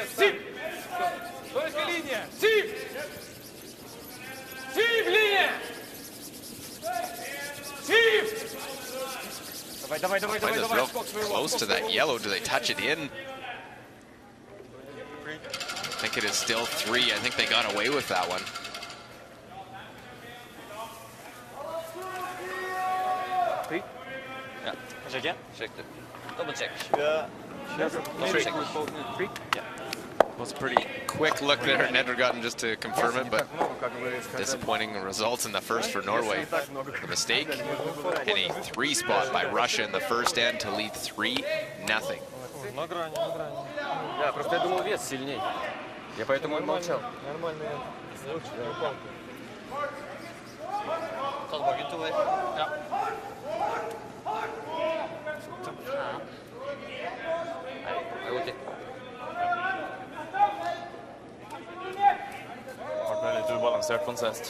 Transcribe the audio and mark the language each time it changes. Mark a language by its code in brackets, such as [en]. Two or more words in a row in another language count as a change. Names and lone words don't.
[en] Find this real close to that yellow. Do they touch it in? I think it is still 3. I think they got away with that one. [no] Ja. Sjekke. Sjekk det. [en] Double check. Was a pretty quick look there at Nedregotten just to confirm it, but disappointing results in the first for Norway. A mistake and a 3 spot by Russia in the first end to lead 3-0. [ru] На грани, на грани. Да, просто я думал, вес сильней. Я поэтому и молчал. Нормально. [no] Ta tilbake 2 her. Ja. Nei, det går ikke. Ble litt ubalansert på en sest.